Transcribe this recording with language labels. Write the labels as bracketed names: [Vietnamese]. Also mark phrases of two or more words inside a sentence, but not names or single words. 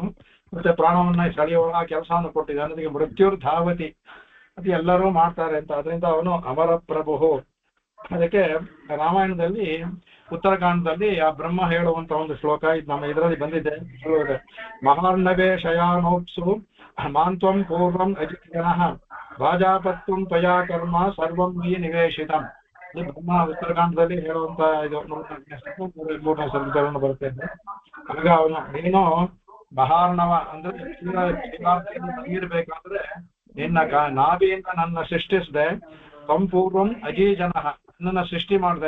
[Kannada] ಮತ್ತೆ ಪ್ರಾಣವನ್ನ ಸೆಳೆಯುವ ಕೆಲಸವನ್ನು ಕೊಟ್ಟಿದ್ದಾನೆ. ಅದಕ್ಕೆ [Sanskrit] ಮೃತ್ಯುರ್ ಧಾವತಿ [Kannada] ಅದು ಎಲ್ಲರೂ ಮಾಡ್ತಾರೆ ಅಂತ. ಅದರಿಂದ ಅವನು ಅಮರ ಪ್ರಭು. ಅದಕ್ಕೆ ರಾಮಾಯಣದಲ್ಲಿ ಉತ್ತರಕಾಂಡದಲ್ಲಿ ಆ ಬ್ರಹ್ಮ ಹೇಳುವಂತ ಒಂದು ಶ್ಲೋಕ ಇದು ನಮ್ಮ ಇದರಲ್ಲಿ ಬಂದಿದೆ. [Sanskrit] ಮಹಾರ್ಣವೇ ಶಯಾನೋಪ್ಸು ಮಾಂತ್ವಂ ಪೂರ್ವಂ ಅಜಿತನಃ ರಾಜಾಪತ್ವಂ ತ್ವಯಾ ಕರ್ಮ ಸರ್ವಂ ಮಯಿ ನಿವೇಶಿತಂ. [Kannada] ಈ ಬ್ರಹ್ಮ ಉತ್ತರಕಾಂಡದಲ್ಲಿ ಹೇಳುವಂತ ಇದು 3ನೇ ಸಂದರ್ಭ ಬರುತ್ತೆ. ಆಗ ಅವನು ನೀನು ಮಹಾರ್ಣವ ಅಂದ್ರೆ ನೀರ್ಬೇಕಾದ್ರೆ ನಿನ್ನ ನಾಭಿಯಿಂದ ನನ್ನ ಸೃಷ್ಟಿಸಿದೆ. [Sanskrit] ಸಂಪೂರ್ವಂ ಅಜೀಜನ [Kannada] ನನ್ನ ಸೃಷ್ಟಿ ಮಾಡಿದೆ.